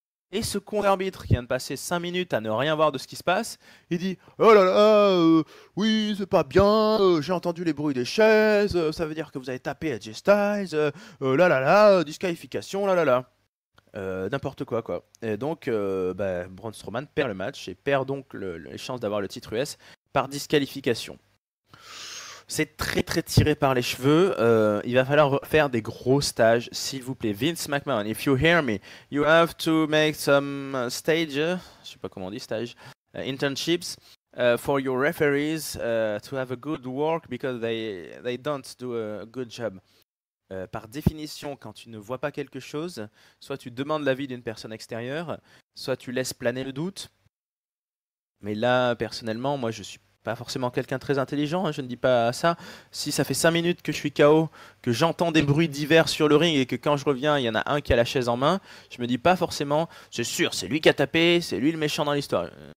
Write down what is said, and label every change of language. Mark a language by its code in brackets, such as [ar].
[fr] Et ce con d'arbitre qui vient de passer 5 minutes à ne rien voir de ce qui se passe, il dit oh là là, oui, c'est pas bien, j'ai entendu les bruits des chaises, ça veut dire que vous avez tapé AJ Styles, là là là, disqualification, là là là. N'importe quoi quoi. Et donc, Braun Strowman perd le match et perd donc les chances d'avoir le titre US par disqualification. C'est très très tiré par les cheveux. Il va falloir faire des gros stages, s'il vous plaît. [en] Vince McMahon, if you hear me, you have to make some stage, [fr] je sais pas comment on dit stage, [en] internships for your referees to have a good work because they don't do a good job. [fr] Par définition, quand tu ne vois pas quelque chose, soit tu demandes l'avis d'une personne extérieure, soit tu laisses planer le doute. Mais là, personnellement, moi je suis pas forcément quelqu'un de très intelligent, hein, je ne dis pas ça. Si ça fait 5 minutes que je suis KO, que j'entends des bruits divers sur le ring et que quand je reviens, il y en a un qui a la chaise en main, je me dis pas forcément, c'est sûr, c'est lui qui a tapé, c'est lui le méchant dans l'histoire.